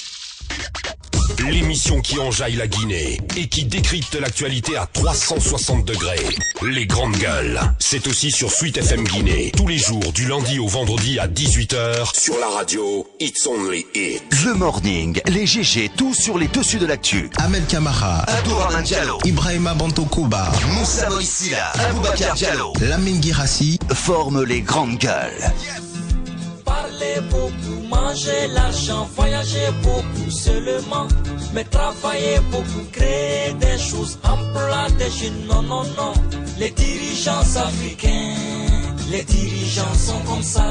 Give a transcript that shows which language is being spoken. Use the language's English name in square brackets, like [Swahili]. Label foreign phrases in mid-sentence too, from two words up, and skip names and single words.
[French] L'émission qui enjaille la Guinée et qui décrypte l'actualité à 360 degrés. Les grandes gueules. C'est aussi sur Sweet FM Guinée. Tous les jours, du lundi au vendredi à 18h. Sur la radio, [English] It's Only It. The Morning, [French] les GG, tout sur les dessus de l'actu. Ahmed Kamara, Abdourahmane Diallo, Ibrahima Bantokouba, Moussa Moïsila, Aboubakar Diallo, Lamine Guirassi forment les grandes gueules. Parler beaucoup, manger l'argent, voyager beaucoup seulement, mais travailler beaucoup, créer des choses, emploi des jeunes, non, non, non. Les dirigeants africains, les dirigeants sont comme ça.